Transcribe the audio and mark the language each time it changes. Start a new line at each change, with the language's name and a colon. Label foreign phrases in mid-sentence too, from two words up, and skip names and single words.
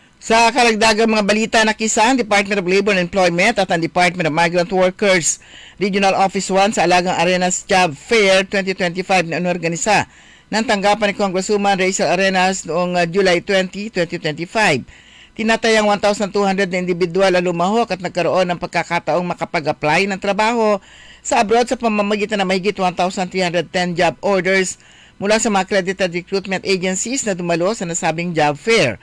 Filipino: Sa karagdagang mga balita, nakisa ang Department of Labor and Employment at ang Department of Migrant Workers Regional Office 1 sa Alagang Arenas Job Fair 2025 na inorganisa ng tanggapan ni Congresswoman Rachel Arenas noong July 20, 2025. Tinatayang 1,200 na individual ang lumahok at nagkaroon ng pagkakataong makapag-apply ng trabaho sa abroad sa pamamagitan ng mahigit 1,310
English: job orders
Filipino: mula sa mga
English: accredited recruitment agencies
Filipino: na dumalo sa nasabing
English: job fair.